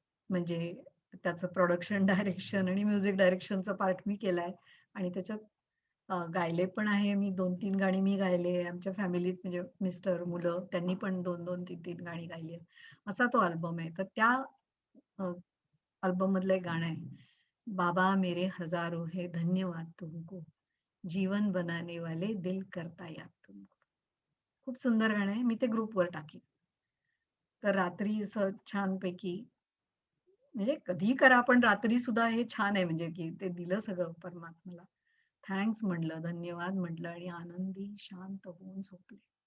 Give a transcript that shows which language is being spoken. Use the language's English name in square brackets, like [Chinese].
[Marathi] म्हणजे त्याचं production, direction आणि म्युझिक डायरेक्शनचा पार्ट मी केलाय आणि त्याच्यात गायले पण आहे मी 2-3 गाणी मी गायले. आमच्या फॅमिलीत म्हणजे मिस्टर, मुलं त्यांनी पण 2-2, 3-3 गाणी गायली आहेत. असा तो अल्बम आहे. तर त्या अ, अल्बम मधलं एक गाणं आहे. [Hindi] बाबा मेरे हजारो है धन्यवाद तुमको, जीवन बनाने वाले दिल करता याद तुमको. [Marathi] खूप सुंदर गाणं आहे. मी ते ग्रुपवर टाकीन. तर रात्री असं छानपैकी म्हणजे कधीही करा, पण रात्री सुद्धा हे छान आहे म्हणजे की ते दिलं सगळं परमात्म्याला. थँक्स म्हटलं, धन्यवाद म्हटलं आणि आनंदी शांत होऊन झोपले.